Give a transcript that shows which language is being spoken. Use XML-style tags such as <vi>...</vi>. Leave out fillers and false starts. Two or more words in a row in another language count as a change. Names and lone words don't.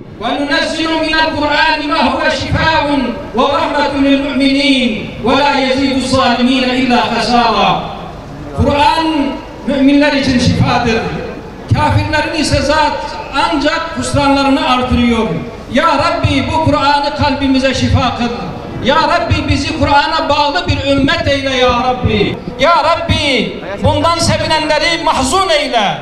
<ar>وَنُنَزِّلُ مِنَ الْقُرْآنِ مَا هُوَ شِفَاءٌ وَرَحْمَةٌ لِلْمُؤْمِنِينَ وَلَا يَزِيدُ الظَّالِمِينَ إِلَّا خَسَارًا.</ar> <tr>Kur'an müminler için şifadır. Kafirlerin ise ancak husranlarını artırıyor.</tr> <ar>يا ربي,</ar> <tr>bu Kur'an'ı kalbimize şifa kıl.</tr> <ar>يا ربي,</ar> <tr>bizi Kur'an'a bağlı bir ümmet eyle</tr> <ar>يا ربي. يا ربي,</ar> <tr>bundan sevinenleri mahzun eyle.</tr>